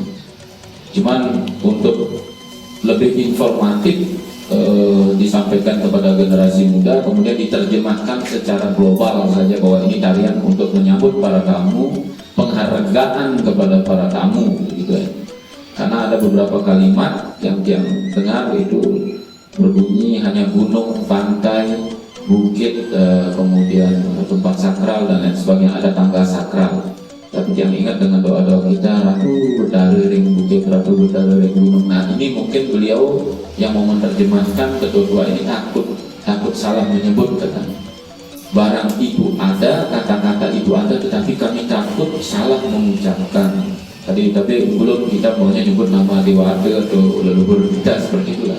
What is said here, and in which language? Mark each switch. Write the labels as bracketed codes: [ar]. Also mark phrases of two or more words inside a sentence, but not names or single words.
[id] Cuman untuk lebih informatif disampaikan kepada generasi muda, kemudian diterjemahkan secara global saja bahwa ini tarian untuk menyambut para tamu, penghargaan kepada para tamu gitu ya. Karena ada beberapa kalimat yang dengar itu berbunyi hanya gunung, pantai, bukit, kemudian tempat sakral dan lain sebagainya, ada tangga sakral. Tapi yang ingat dengan doa-doa kita, [ban] Ratu berdari ring bukit, Ratu berdari ring gunung. [id] Nah ini mungkin beliau yang mau menerjemahkan ketua ini takut salah menyebut katanya. Barang itu ada, kata-kata itu ada, tetapi kami takut salah mengucapkan. Tapi belum kita maunya nyebut nama dewa atau leluhur kita seperti itulah.